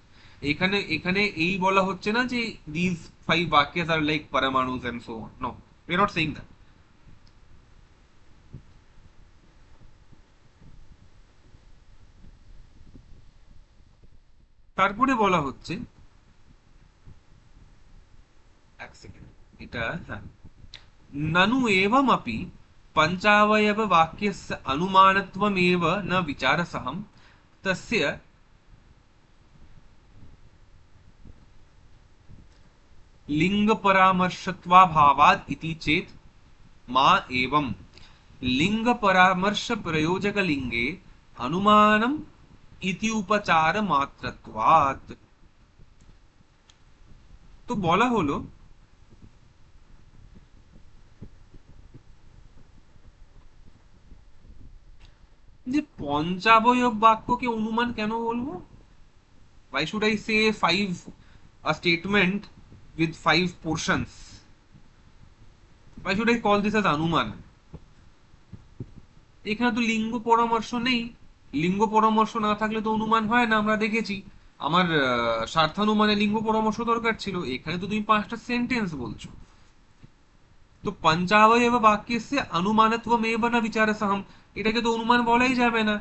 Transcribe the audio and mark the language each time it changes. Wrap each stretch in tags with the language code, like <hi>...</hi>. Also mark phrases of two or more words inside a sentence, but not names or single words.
<bn>এখানে এখানে এই বলা হচ্ছে না যে</bn> <en>this five vakyas are like paramanus and so on, no, we are not saying that.</en> <bn>তারপরে বলা হচ্ছে, এক সেকেন্ড, এটা হ্যাঁ,</bn> <sa>ननु एवमपि पञ्चावयववाक्यस्य अनुमानत्वमेव न विचारसहं तस्य लिंग परामर्शत्वाभावात् इति चेत् मा एवं लिंग परामर्श प्रयोजक लिंगे अनुमानम इति उपचार मात्रत्वात्।</sa> <bn>তো বলা হলো যে পঞ্চাবয়ব বাক্যকে অনুমান কেন বলবো?</bn> <en>Why should I say a statement with 5 portions? Why should I call this as anuman?</en> <bn>এখানে তো লিঙ্গ পরামর্শ নেই। লিঙ্গ পরামর্শ না থাকলে তো অনুমান হয় না, আমরা দেখেছি। আমার স্বার্থানুমানে লিঙ্গ পরামর্শ দরকার ছিল, এখানে তো তুমি 5টা সেন্টেন্স বলছো। তো</bn> <sa>পঞ্চাবয়ব বাক্যস্য অনুমানত্বমেব ন বিচারসহম,</sa> <bn>এটাকে তো অনুমান বলাই যাবে না।</bn>